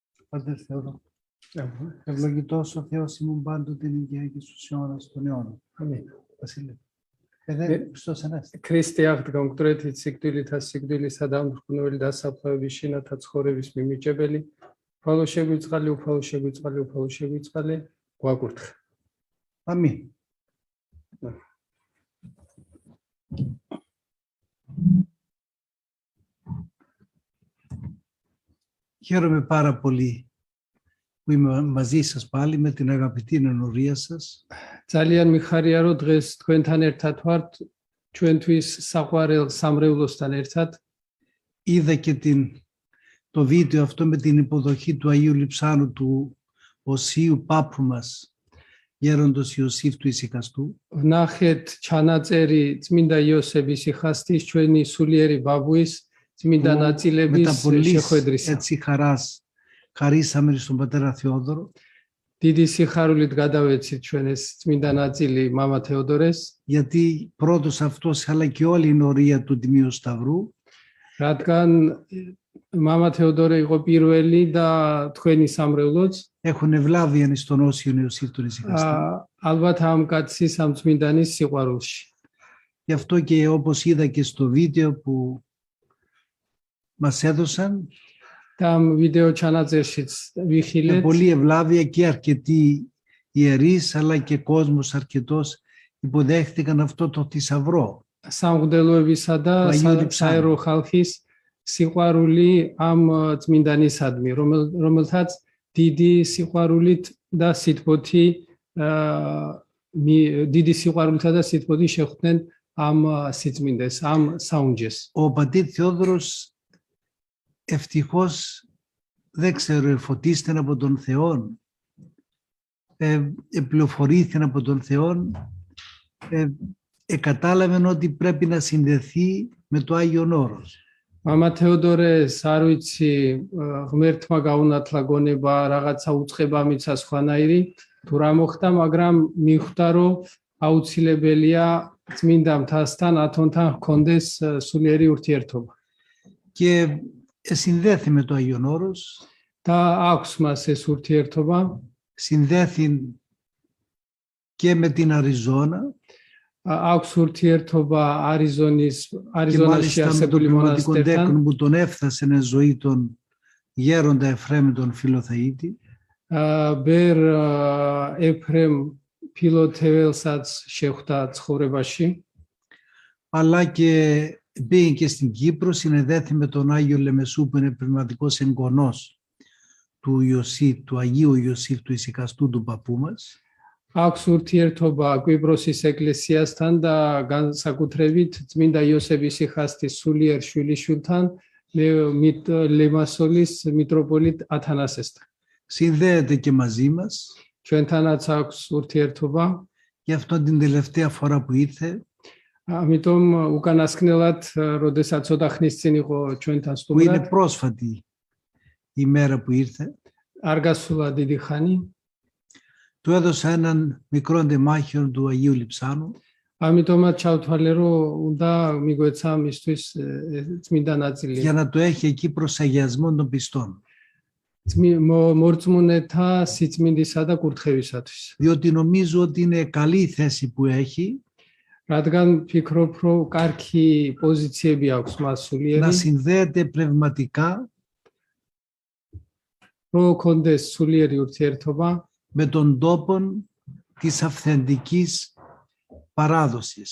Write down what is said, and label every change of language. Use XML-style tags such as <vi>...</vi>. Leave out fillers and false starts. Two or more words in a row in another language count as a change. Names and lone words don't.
<el>Padre Θεό, ευλογητός ο Θεός ημών πάντοτε νικαία και στους αιώνας των αιώνων. Αμήν. Βασίλε. Χριστός Ανέστη.</el> <ka>Ქრისტე აღდგა მკვდრეთით სიკვდილითა სიკვდილისა და მრგნული დასაფლავების შინათა ცხოვრების მიმიჯებელი, უფალო შეგვიწყალი, უფალო შეგვიწყალი, უფალო შეგვიწყალი, გვაკურთხე.</ka> <el>Αμήν. Χαίρομαι πάρα πολύ που είμαι μαζί σας πάλι με την αγαπητή ενορία σας.</el> <ka>ძალიან მიხარია, რომ დღეს თქვენთან ერთად ვართ, ჩვენთვის საყვარელ სამრევლოსთან ერთად.</ka> <el>Είδα και το βίντεο αυτό με την υποδοχή του Αγίου Λειψάνου του Οσίου Πάπου μας, γέροντος Ιωσήφ του Ησυχαστού.</el> <ka>ვნახეთ ჩანაწერი წმინდა იოსებ ისიხასტის ჩვენი სულიერი ბაბუის წმინდა ნაწილების შეხვედრისა.</ka> <el>Έτσι χαρίσαμε στον πατέρα Θεόδωρο.</el> <ka>დიდი სიხარულით გადავეცით ჩვენ ეს წმინდა ნაწილი მამა თეოდორეს.</ka> <el>Γιατί πρώτος αυτός αλλά και όλη η νορία του Τιμίου Σταυρού</el> <ka>რადგან მამა თეოდორე იყო პირველი და თქვენი სამრევლოც</ka> <el>έχουν ευλάβει στον Όσιο Ιωσήφ τον Ησυχαστή.</el> <ka>ალბათ ამ კაცის ამ წმინდანის სიყვარულში.</ka> <el>Γι' αυτό και όπως είδα και στο βίντεο που μας έδωσαν,</el> <ka>და ამ ვიდეო ჩანაწერშიც ვიხილეთ.</ka> <el>Με πολύ ευλάβεια και αρκετοί ιερείς αλλά και κόσμος αρκετός υποδέχτηκαν αυτό το θησαυρό.</el> <ka>სამღვდელოებისა და საერო ხალხის სიყვარული ამ წმინდანისადმი, რომელთაც დიდი სიყვარულით და სიტყვოთი შეხვდნენ ამ სიწმინდეს, ამ საუნჯეს.</ka> <el>Ο πατήρ Θεόδωρος ευτυχώς, δεν ξέρω, φωτίστηκε από τον Θεό, πληροφορήθηκε από τον Θεό, κατάλαβε ότι πρέπει να συνδεθεί με το Άγιον Όρος.</el> <ka>მამა თეოდორეს არ ვიცი, ღმერთმა გაუნათლა გონება რაღაცა უწყება მიცა სხვანაირი, თუ რა მოხდა, მაგრამ მიხვდა, რომ აუცილებელია წმინდა მთასთან, ათონთან ჰქონდეს სულიერი ურთიერთობა.</ka> <el>Και συνδέθη με το Άγιον Όρος.</el> <ka>და აქვს მას ეს ურთიერთობა.</ka> <el>Συνδέθη και με την Αριζόνα.</el> <ka>აქვს ურთიერთობა არიზონაში არსებული მონასტერთან.</ka> <el>Που τον έφτασε η ζωή των γέροντα Εφραίμ τον Φιλοθεήτη.</el> <ka>ბერ ეფრემ ფილოთეველსაც შეხვდა ცხოვრებაში.</ka> <el>Αλλά και πήγε και στην Κύπρο, συνεδέθη με τον Άγιο Λεμεσού που είναι πνευματικός εγγονός του Αγίου Ιωσήφ του Ησυχαστού του παππού μας.</el> <ka>აქვს ურთიერთობა კვიპროსის ეკლესიასთან და განსაკუთრებით წმინდა იოსებ ისიხასტის სულიერ შვილიშვილთან, ლემასოლის მიტროპოლიტ ათანასესთან.</ka> <el>Συνδέεται και μαζί μας.</el> <ka>ჩვენთანაც აქვს ურთიერთობა.</ka> <el>Γι' αυτό την τελευταία φορά που ήρθε,</el> <ka>ამიტომ უკანასკნელად, როდესაც ცოტა ხნის წინ იყო ჩვენთან</ka> <el>που είναι</el> <ka>სტუმრად,</ka> <el>πρόσφατη η μέρα που ήρθε,</el> <ka>არ გასულა დიდი ხანი,</ka> <el>του έδωσα έναν μικρό ντεμάχιο του Αγίου Λειψάνου.</el> <ka>ამიტომაც ჩავთვალე, რომ უნდა მიგვეცა მისთვის წმინდა ნაწილი.</ka> <el>Για να το έχει εκεί προς αγιασμό των πιστών.</el> <ka>მორწმუნეთა სიწმინდისა და კურთხევისათვის.</ka> <el>Διότι νομίζω ότι είναι καλή η θέση που έχει.</el> <ka>რადგან ფიქრობ, რომ კარგი პოზიციები აქვს მას</ka> <el>Να</el> <ka>სულიერი,</ka> <el>συνδέεται πνευματικά</el> <ka>რომ ქონდეს სულიერი ურთიერთობა</ka> <el>με τον τόπο της αυθεντικής παράδοσης.</el>